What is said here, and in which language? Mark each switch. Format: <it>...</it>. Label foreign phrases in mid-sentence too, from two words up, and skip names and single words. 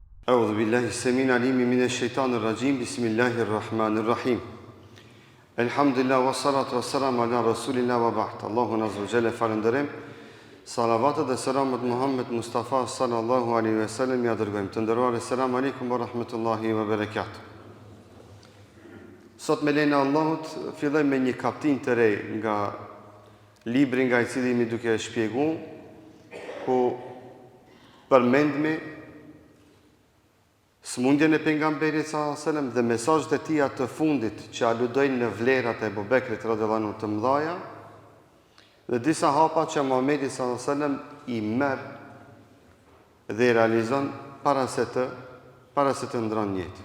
<ar>أعوذ بالله السميع العليم من الشيطان الرجيم بسم الله الرحمن الرحيم الحمد لله والصلاة والسلام على رسول الله وبعد الله عز وجل</ar> <sq>falenderojm salavatet dhe selamet</sq> <ar>Muhammed Mustafa صلى الله عليه وسلم</ar> <sq>ja dërgojmë të nderuar</sq> <ar>السلام عليكم ورحمة الله وبركاته.</ar> <sq>Sot me lenin e Allahut fillojmë me një kapitull të re nga libri nga I cili mi duke shpjeguar ku përmendmi smundjen e pejgamberit</sq> <ar>صلى الله عليه وسلم</ar> <sq>dhe mesazhet e tij të fundit që aludojnë në vlerat e Abu Bekrit</sq> <ar>رضي الله عنه</ar> <sq>të mëdha dhe disa hapa që Muhamedi</sq> <ar>صلى الله عليه وسلم</ar> <sq>I merr dhe I realizon para se të ndron jetë.</sq>